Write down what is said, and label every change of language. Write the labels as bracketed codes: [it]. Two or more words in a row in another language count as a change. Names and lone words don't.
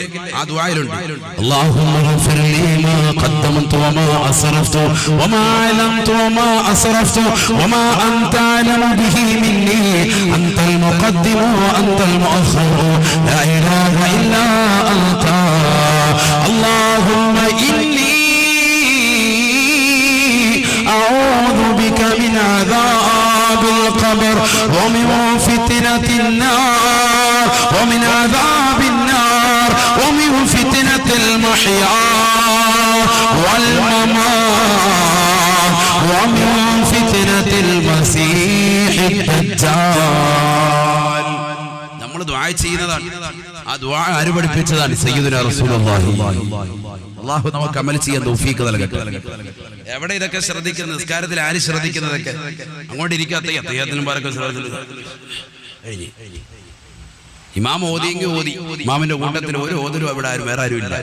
[ml] ആ ദുആയിലുണ്ട് [ar] اللهم اغفر لي ما قدمت وما أسرفت وما أعلنت وما أسرفت وما أنت أعلم به مني أنت المقدم وأنت المؤخر لا إله إلا أنت اللهم إني أعوذ بك من عذاب القبر ومن فتنة النار ومن عذاب النار ومن فتنة المحيا والممات ومن فتنة المسيح الدجال. [ml] നമ്മൾ ദുആ ചെയ്യുന്നതാണ്. ആ ദുആ ആര് പഠിപ്പിച്ചതാണ്? [ar] سيدنا رسول الله. [ml] അല്ലാഹു നമുക്ക് അമൽ ചെയ്യാൻ തൗഫീഖ് നൽകട്ടെ. എവിടെ ഇതൊക്കെ ശ്രദ്ധിക്കുന്നത്? നിസ്കാരത്തിൽ ആര് ശ്രദ്ധിക്കുന്നതൊക്കെ? അങ്ങോട്ട് ഇരിക്കാത്ത അദ്ദേഹത്തിനും പാരൊക്കെ ഇമാം ഓതിയെങ്കിൽ ഓതി, ഇമാമിന്റെ കൂട്ടത്തിൽ ഒരു ഓതലും അവിടെ വേറെ ആരും ഇല്ല.